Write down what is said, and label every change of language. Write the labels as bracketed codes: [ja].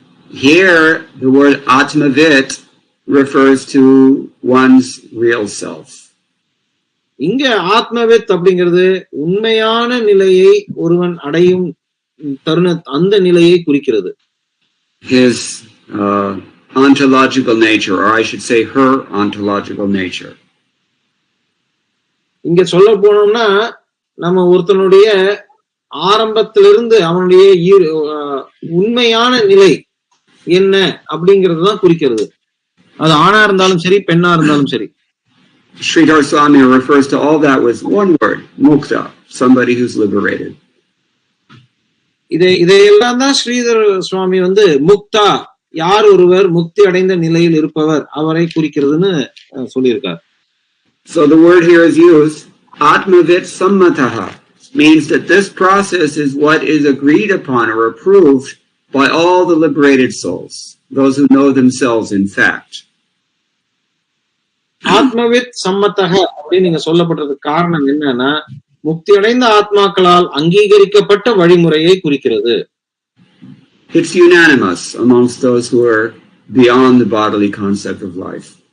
[en] Here the word Atmavit refers to one's real self. [ta] இங்க ஆத்மவித் அப்படிங்கிறது உண்மையான நிலையை ஒருவன் அடையும் தருண அந்த நிலையை குறிக்கிறது. [en] His ontological nature, or I should say her ontological nature. [ta] இங்க சொல்ல போனோம்னா நம்ம ஒருத்தனுடைய ஆரம்பத்திலிருந்து அவனுடைய உண்மையான நிலை என்ன அப்படிங்கிறது தான் குறிக்கிறது. அது ஆணா இருந்தாலும் சரி பெண்ணா இருந்தாலும் சரி. [en] Sridhar Swami refers to all that with one word, mukta, somebody who's liberated. [ta] இதையெல்லாம் தான் ஸ்ரீதர் சுவாமி முக்தா, யார் ஒருவர் முக்தி அடைந்த நிலையில் இருப்பவர் அவரை குறிக்கிறதுன்னு சொல்லியிருக்கார். [en] So the word here is used, Atmavit Sammataha, means that this process is what is agreed upon or approved by all the liberated souls, those who know themselves in fact. [ta] ஆத்மவித் சம்மத்தக அப்படின்னு நீங்க சொல்லப்பட்டதுக்கு காரணம் என்னன்னா, முக்தி அடைந்த ஆத்மாக்களால் அங்கீகரிக்கப்பட்ட வழிமுறையை குறிக்கிறது. [en] It's unanimous amongst those who are beyond the bodily concept of life.